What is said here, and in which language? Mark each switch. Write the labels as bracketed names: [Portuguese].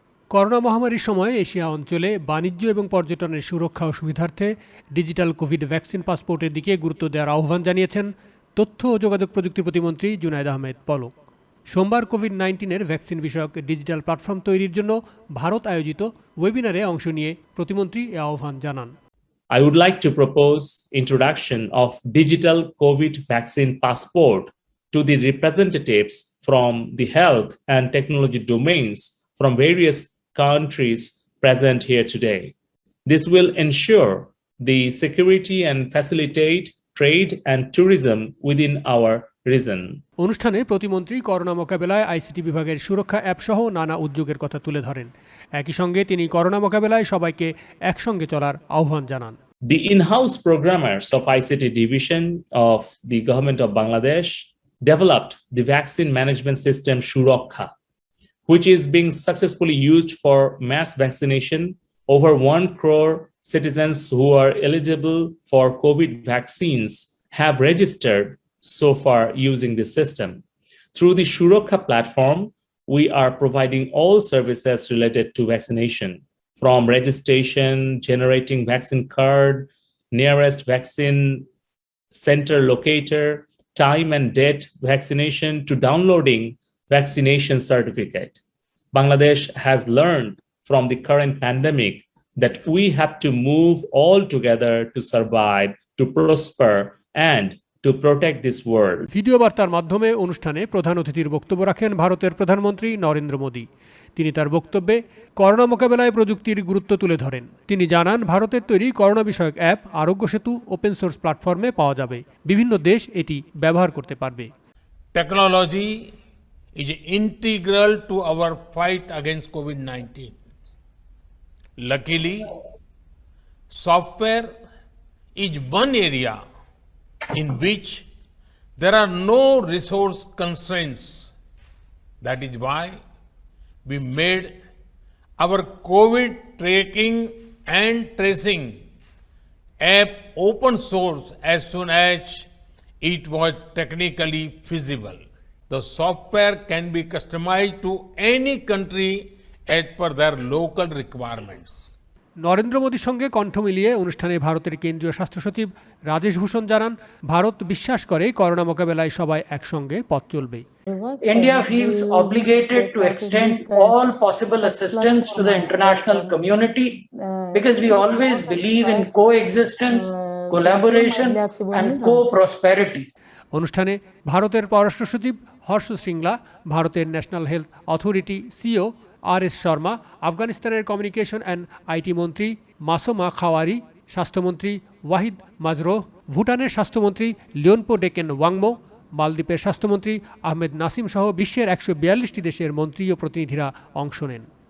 [Bangla] Corona মহামারীর সময় Asia অঞ্চলে বাণিজ্য এবং পর্যটনের সুরক্ষা ও সুবিধার্থে ডিজিটাল কোভিড ভ্যাকসিন পাসপোর্টের দিকে গুরুত্ব দেওয়ার আহ্বান জানিয়েছেন তথ্য ও যোগাযোগ প্রযুক্তি প্রতিমন্ত্রী জুনায়েদ আহমেদ পলক। সোমবার কোভিড-19-এর ভ্যাকসিন বিষয়ক ডিজিটাল প্ল্যাটফর্ম তৈরির জন্য ভারত আয়োজিত ওয়েবিনারে অংশ নিয়ে প্রতিমন্ত্রী এ আহ্বান জানান। [English] I would like to propose introduction of digital COVID vaccine passport to the representatives from the health and technology domains from various countries present here today. This will ensure the security and facilitate trade and tourism within our region. [Bangla] অনুষ্ঠানে প্রতিমন্ত্রী corona মোকাবেলায় ICT বিভাগের সুরক্ষা app সহ নানা উদ্যোগের কথা তুলে ধরেন। একই সঙ্গে তিনি করোনা মোকাবেলায় সবাইকে একসঙ্গে চলার আহ্বান জানান। [English] The in-house programmers of ICT division of the government of Bangladesh developed the vaccine management system Surakha, which is being successfully used for mass vaccination. Over 1 crore citizens who are eligible for COVID vaccines have registered so far using this system. Through the Surakha platform, we are providing all services related to vaccination, from registration, generating vaccine card, nearest vaccine center locator, time and date vaccination, to downloading vaccination certificate. Bangladesh has learned from the current pandemic that we have to move all together to survive, to prosper, and to protect this world. [Bangla] Video বার্তার মাধ্যমে অনুষ্ঠানে প্রধান অতিথির বক্তব্য রাখেন ভারতের প্রধানমন্ত্রী নরেন্দ্র মোদী। তিনি তার বক্তব্যে করোনা মোকাবেলায় প্রযুক্তির গুরুত্ব তুলে ধরেন। তিনি জানান, ভারতের তৈরি করোনা বিষয়ক অ্যাপ আরোগ্য সেতু ওপেন সোর্স প্ল্যাটফর্মে পাওয়া যাবে। বিভিন্ন দেশ এটি ব্যবহার করতে পারবে। [English] Technology is integral to our fight against COVID-19. Luckily, software is one area in which there are no resource constraints. That is why we made our COVID tracking and tracing app open source as soon as it was technically feasible. The software can be customized to any country as per their local requirements. [Bangla] Narendra মোদীর সঙ্গে কণ্ঠ মিলিয়ে অনুষ্ঠানে ভারতের কেন্দ্রীয় স্বাস্থ্য সচিব রাজেশ ভূষণ জানান, ভারত বিশ্বাস করে করোনা মোকাবেলায় সবাই একসঙ্গে পথ চলবে। [English] India feels obligated to extend all possible assistance to the international community because we always believe in coexistence, collaboration and co-prosperity. [Bangla] অনুষ্ঠানে ভারতের পররাষ্ট্র সচিব হর্ষ শ্রিংলা, ভারতের national health authority CO আর.এস. Sharma, আফগানিস্তানের কমিউনিকেশন অ্যান্ড আইটি মন্ত্রী মাসোমা খাওয়ারি, স্বাস্থ্যমন্ত্রী ওয়াহিদ মাজরোহ, ভুটানের স্বাস্থ্যমন্ত্রী লিওনপো ডেকেন ওয়াংমো, মালদ্বীপের স্বাস্থ্যমন্ত্রী আহমেদ নাসিম সহ বিশ্বের 142টি দেশের মন্ত্রী ও প্রতিনিধিরা অংশ নেন।